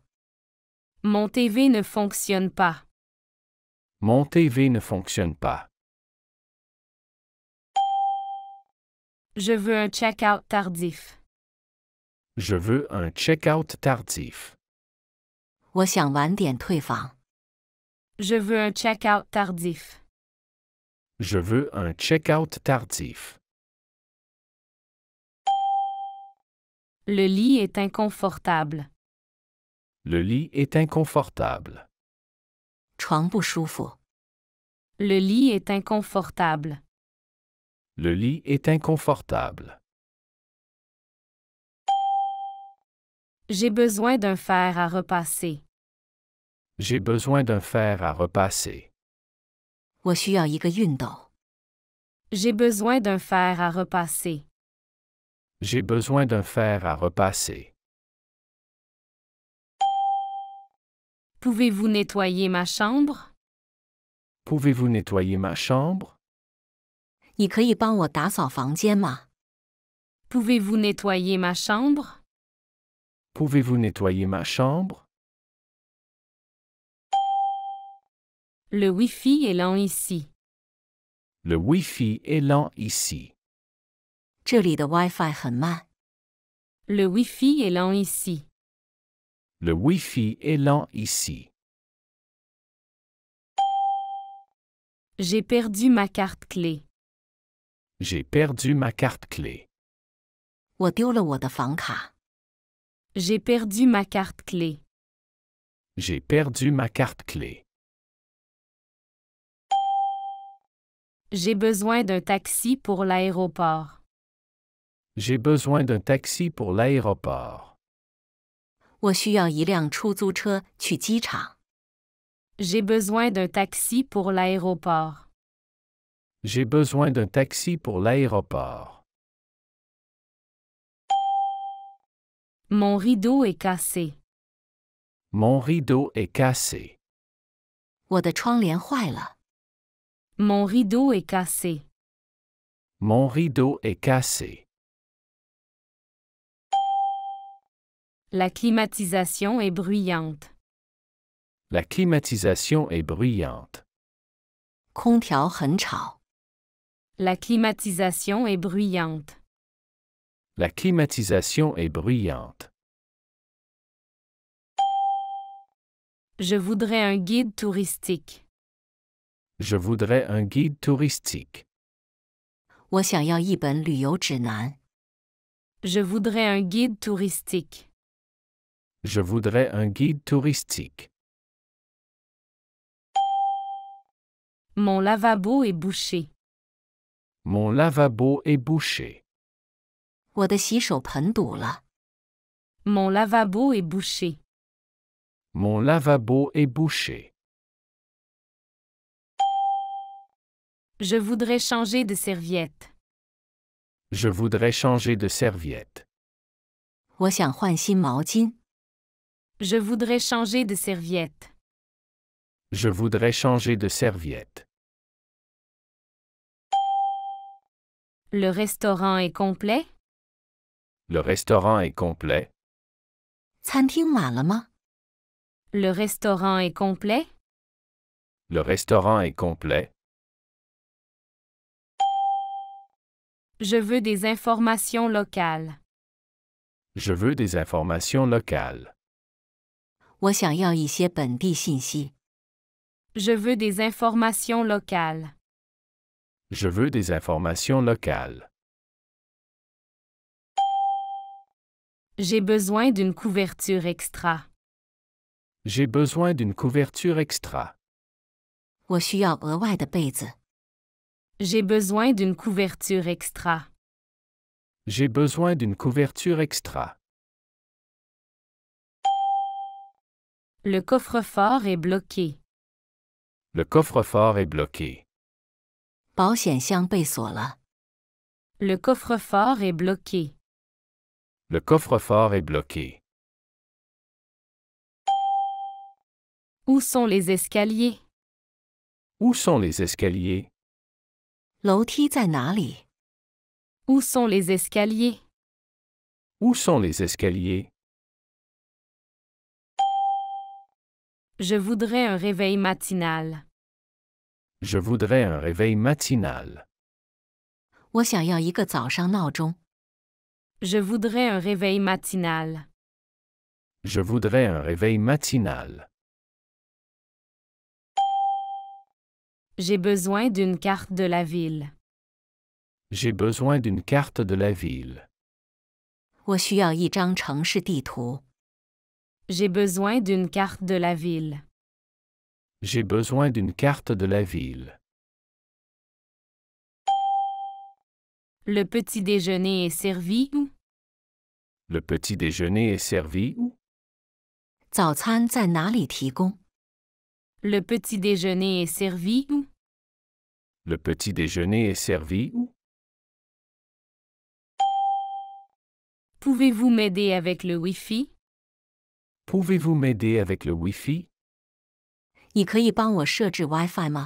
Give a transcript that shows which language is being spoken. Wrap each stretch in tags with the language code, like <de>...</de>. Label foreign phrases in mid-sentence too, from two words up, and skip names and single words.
<fr>Mon TV ne fonctionne pas. Mon TV ne fonctionne pas. Je veux un check-out tardif. Je veux un check-out tardif.</fr> <zh>我想晚点退房。</zh> <fr>Je veux un check-out tardif. Je veux un check-out tardif. Le lit est inconfortable. Le lit est inconfortable.</fr> <zh>床不舒服。</zh> <fr>Le lit est inconfortable. Le lit est inconfortable. J'ai besoin d'un fer à repasser. J'ai besoin d'un fer à repasser.</fr> <zh>我需要一个熨斗。</zh> <fr>J'ai besoin d'un fer à repasser. J'ai besoin d'un fer à repasser. Pouvez-vous nettoyer ma chambre? Pouvez-vous nettoyer ma chambre?</fr> <zh>你可以帮我打扫房间吗？</zh> <fr>Pouvez-vous nettoyer ma chambre? Pouvez-vous nettoyer ma chambre? Le Wi-Fi est lent ici. Le Wi-Fi est lent ici.</fr> <zh>这里的 WiFi 很慢。</zh> <fr>Le Wi-Fi est lent ici. Le Wi-Fi est lent ici. J'ai perdu ma carte clé. J'ai perdu ma carte clé.</fr> <zh>我丢了我的房卡。</zh> <fr>J'ai perdu ma carte clé. J'ai perdu ma carte clé. J'ai besoin d'un taxi pour l'aéroport. J'ai besoin d'un taxi pour l'aéroport.</fr> <zh>我需要一辆出租车去机场。</zh> <fr>J'ai besoin d'un taxi pour l'aéroport. J'ai besoin d'un taxi pour l'aéroport. Mon rideau est cassé. Mon rideau est cassé.</fr> <zh>我的窗帘坏了。</zh> <fr>Mon rideau est cassé. Mon rideau est cassé. La climatisation est bruyante. La climatisation est bruyante.</fr> <zh>空调很吵。</zh> <fr>La climatisation est bruyante. La climatisation est bruyante. Je voudrais un guide touristique. Je voudrais un guide touristique.</fr> <zh>我想要一本旅游指南。</zh> <fr>Je voudrais un guide touristique. Je voudrais un guide touristique. Mon lavabo est bouché. Mon lavabo est bouché.</fr> <zh>我的洗手盆堵了。</zh> <fr>Mon lavabo est bouché. Mon lavabo est bouché. Je voudrais changer de serviette. Je voudrais changer de serviette.</fr> <zh>我想换新毛巾。</zh> <fr>Je voudrais changer de serviette. Je voudrais changer de serviette. Le restaurant est complet? Le restaurant est complet.</fr> <zh>餐厅满了吗？</zh> <fr>Le restaurant est complet? Le restaurant est complet. Je veux des informations locales. Je veux des informations locales.</fr> <zh>我想要一些本地信息。</zh> <fr>Je veux des informations locales. Je veux des informations locales. J'ai besoin d'une couverture extra. J'ai besoin d'une couverture extra.</fr> <zh>我需要额外的被子。</zh> <fr>J'ai besoin d'une couverture extra. J'ai besoin d'une couverture extra. Le coffre-fort est bloqué. Le coffre-fort est bloqué.</fr> <zh>保险箱被锁了。</zh> <fr>Le coffre-fort est bloqué. Le coffre-fort est bloqué. Où sont les escaliers? Où sont les escaliers?</fr> <zh>楼梯在哪里？</zh> <fr>Où sont les escaliers? Où sont les escaliers? Je voudrais un réveil matinal. Je voudrais un réveil matinal.</fr> <zh>我想要一个早上闹钟。</zh> <fr>Je voudrais un réveil matinal. Je voudrais un réveil matinal. J'ai besoin d'une carte de la ville. J'ai besoin d'une carte de la ville.</fr> <zh>我需要一张城市地图。</zh> <fr>J'ai besoin d'une carte de la ville. J'ai besoin d'une carte de la ville. Le petit déjeuner est servi où? Le petit déjeuner est servi où?</fr> <zh>早餐在哪里提供？</zh> <fr>Le petit déjeuner est servi où? Le petit déjeuner est servi où? Pouvez-vous m'aider avec le Wi-Fi? Pouvez-vous m'aider avec le Wi-Fi?</fr> <zh>你可以帮我设置 WiFi 吗？</zh>